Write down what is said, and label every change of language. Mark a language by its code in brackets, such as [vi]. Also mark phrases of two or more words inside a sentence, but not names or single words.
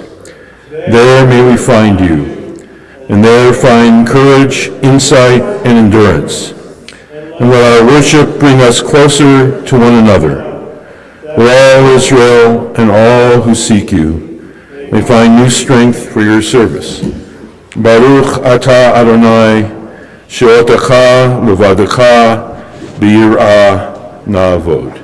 [en] There may we find you, and there find courage, insight, and endurance. And let our worship bring us closer to one another, where all Israel and all who seek you may find new strength for your service. [he] ברוך אתה אדני, שאותך לבדך ביראה נעבוד.